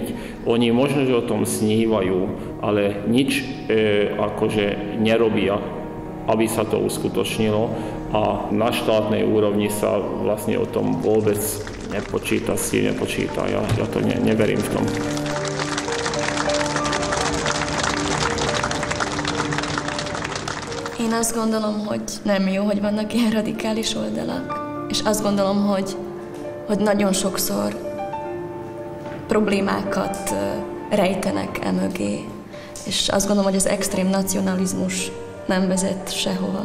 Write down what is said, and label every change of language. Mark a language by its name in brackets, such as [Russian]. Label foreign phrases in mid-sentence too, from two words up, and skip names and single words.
[Slovak] Oni možno, že o tom snívajú, ale nič akože nerobia, aby sa to uskutočnilo a na štátnej úrovni sa vlastne o tom vôbec nepočíta, s tým nepočíta. Ja to neverím v tom. [Hungarian] Én azt gondolom, hogy nem jó, hogy vannak ilyen radikális oldalak, és azt gondolom, hogy nagyon sokszor problémákat rejtenek emögé, és azt gondolom, hogy az extrém nacionalizmus nem vezet sehova.